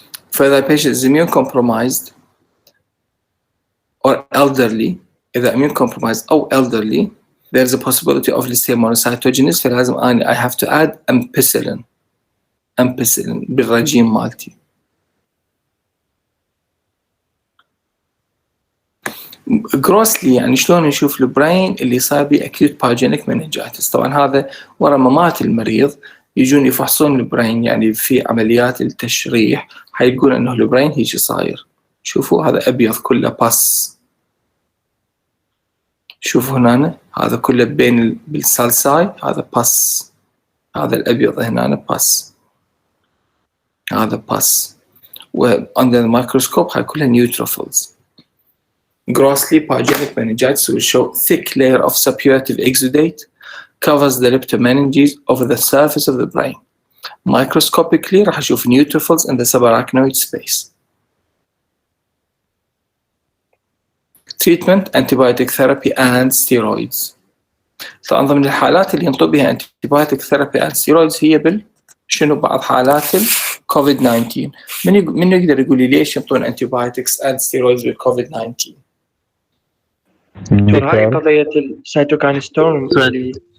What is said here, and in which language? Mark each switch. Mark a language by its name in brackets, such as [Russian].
[English] فإذا patient is immune compromised or elderly إذا immune compromised أو elderly there is a possibility of Listeria monocytogenes فلازم I have to add ampicillin [Arabic] بالرجيم مالتي. grossly يعني شلون نشوف البرين اللي صار بيه [English] acute pathogenic meningitis. [Arabic] طبعا هذا ورا ما مات المريض يجون يفحصون البرين يعني في عمليات التشريح حيقول انه البرين هيك صاير. شوفوا هذا ابيض كله باس. شوفوا هنا هذا كله بين بالسالساي هذا باس. هذا الابيض هنا باس. هذا باس. [English] و under the microscope [Arabic] هاي كلها [English] neutrophils. Grossly pathogenic meningitis will show thick layer of suppurative exudate covers the leptomeninges over the surface of the brain. Microscopically [Arabic] راح أشوف [English] neutrophils in the subarachnoid space. Treatment antibiotic therapy and steroids. [Arabic] طبعا ضمن الحالات اللي ينطب بها [English] antibiotic therapy and steroids [Arabic] هي شنو بعض حالات الكوفيد 19. من يقدر يقول لي ليش ينطون [English] antibiotics and steroids [Arabic] بالكوفيد 19؟ دكتور هاي قضية السيتوكاين ستورم اللي